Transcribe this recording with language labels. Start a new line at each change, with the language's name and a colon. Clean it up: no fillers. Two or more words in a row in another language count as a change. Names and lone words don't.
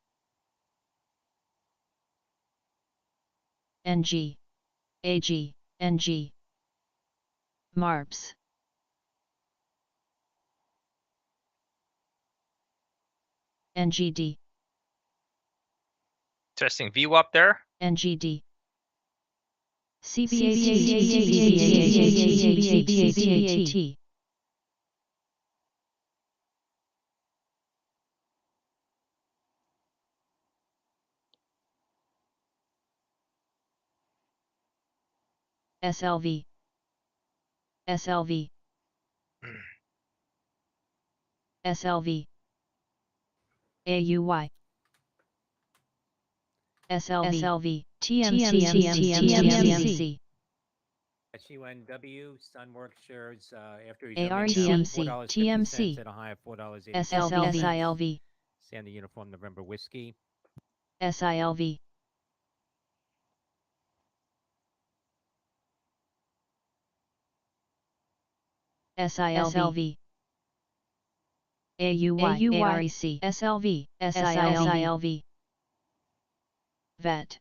English: NG. AG. NG. MARPS. NGD. Testing VWAP there. NGD. CBAT. SLV. SLV. SLV. AUY. SLV. TMC. UNW, Sunworks shares after ARTMC. TMC. at a high of $4.80. SLV. Standard Uniform November Whiskey. SILV. SILV. AUY. AREC. SLV. SILV. VET.